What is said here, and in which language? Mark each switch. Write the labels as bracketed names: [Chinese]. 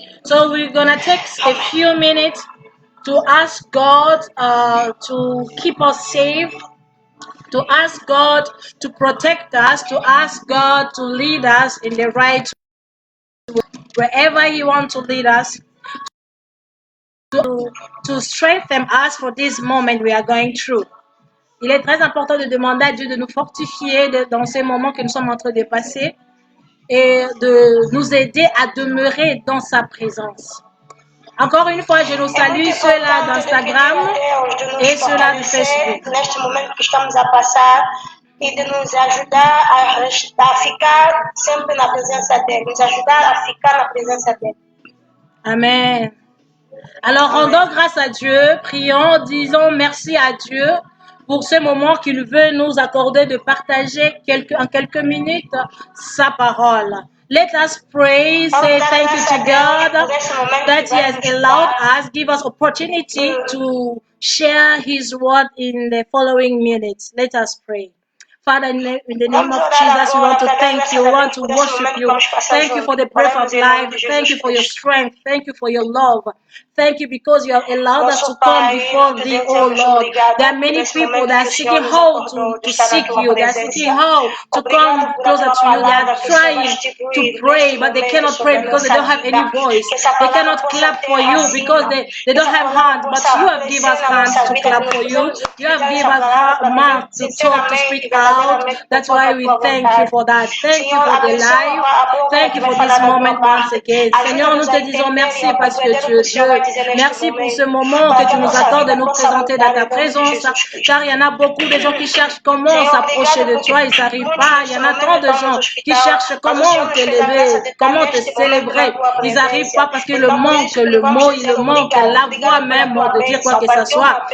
[English] So we're gonna take a few minutes to ask God to keep us safe, to ask God to protect us, to ask God to lead us in the right way, wherever He wants to lead us, to strengthen us for this moment we are going through. [French] Il est très important de demander à Dieu de nous fortifier dans ces moments que nous sommes en train de passer et de nous aider à demeurer dans sa présence. Encore une fois, je nous salue ceux-là d'Instagram et ceux-là de Facebook. [Portuguese] Neste momento que estamos a passar e de nos ajudar a ficar sempre na presença dele, nos ajudar a ficar na presença dele. Amen. [French] Alors, rendons grâce à Dieu, prions, disons merci à Dieu pour ce moment qu'il veut nous accorder de partager en quelques minutes sa parole. [English] Let us pray, say thank you to God that He has allowed us, give us opportunity to share His word in the following minutes. Let us pray. Father, in the name of Jesus, we want to thank you. We want to worship you. Thank you for the breath of life. Thank you for your strength. Thank you for your love. Thank you because you have allowed us to come before thee, oh Lord. There are many people that are seeking how to seek you. They are seeking how to come closer to you. They are trying to pray, but they cannot pray because they don't have any voice. They cannot clap for you because they don't have hands. But you have given us hands to clap for you. You have given us mouth to talk, to speak out. That's why we thank you for that. Thank you for the life. Thank you for this moment once again. [French] Seigneur, nous te disons merci parce que tu es Dieu. Merci pour ce moment que tu nous accordes de nous présenter dans ta présence. Car il y en a beaucoup de gens qui cherchent comment s'approcher de toi. Ils n'arrivent pas. Il y en a tant de gens qui cherchent comment t'élever, comment te célébrer. Ils n'arrivent pas parce qu'il manque le mot, il manque la voix même de dire quoi que ce soit.